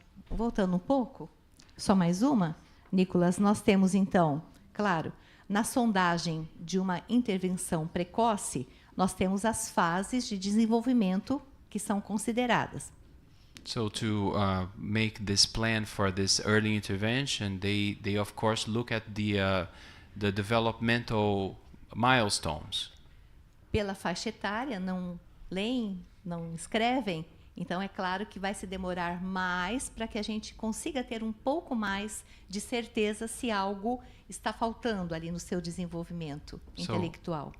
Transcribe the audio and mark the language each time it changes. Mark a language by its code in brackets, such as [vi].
[pt] voltando um pouco, só mais uma, Nicolas, nós temos então, claro, na sondagem de uma intervenção precoce, nós temos as fases de desenvolvimento que são consideradas. [en] So to make this plan for this early intervention, they of course look at the developmental milestones. [pt] Pela faixa etária, não leem, não escrevem, então é claro que vai se demorar mais para que a gente consiga ter um pouco mais de certeza se algo está faltando ali no seu desenvolvimento intelectual.